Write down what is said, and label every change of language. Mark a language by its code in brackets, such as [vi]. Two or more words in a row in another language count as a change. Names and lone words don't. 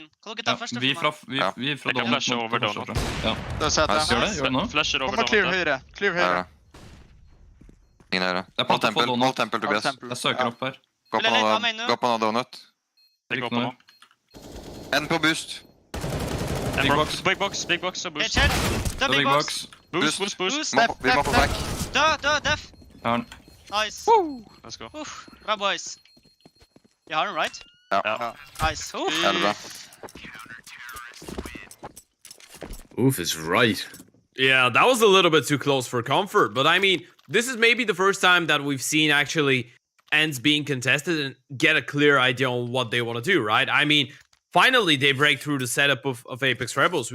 [no] Kan dere ta Ja, første vi for fra, meg? vi fra Jeg kan donut. flashe mot over forsvaret. donut. Ja. Det er sete. Nice. Gjør det? Gjør det nå? Flasher Kom og clear høyre. Clear Her er høyre. det. Ingen høyre. er Hold platt tempel, på donut. hold tempel, Tobias. Tempel. Jeg søker opp her. Gå Vil jeg lete amen nå? på noe donut. Det går på nå. En på boost. Big box. Big box og Det er chill. Det Død er big big box. box. Boost. Boost. Vi må på back. Død, def. Jeg har den. Nice. [en] Let's go. [no] Bra, boys. Vi har den, right? Ja. Nice. Oh. Ja, det er bra. [en] Oof is right. Yeah, that was a little bit too close for comfort. But I mean, this is maybe the first time that we've seen actually ends being contested and get a clear idea on what they want to do, right? I mean, finally they break through the setup of Apeks Rebels.